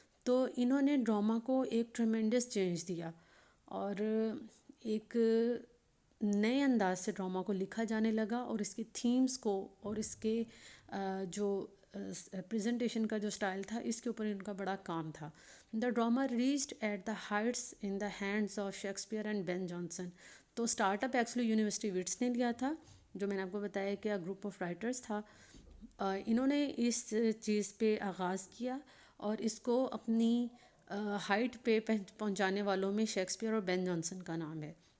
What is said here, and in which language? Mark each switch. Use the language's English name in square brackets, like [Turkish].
[Urdu] تو انہوں نے ڈرامہ کو ایک ٹریمینڈس چینج دیا، اور ایک نئے انداز سے ڈرامہ کو لکھا جانے لگا، اور اس کی تھیمز کو اور اس کے جو پریزنٹیشن کا جو سٹائل تھا اس کے اوپر ان کا بڑا کام تھا. [English] The drama reached at the heights in the hands of Shakespeare and Ben Jonson. [Urdu] تو start up actually university what's نے لیا تھا، جو میں نے آپ کو بتایا کہ گروپ آف رائٹرس تھا. انہوں نے اس چیز پہ آغاز کیا، اور اس کو اپنی ہائٹ پہ پہنچانے والوں میں شیکسپیئر اور بین جانسن کا نام ہے.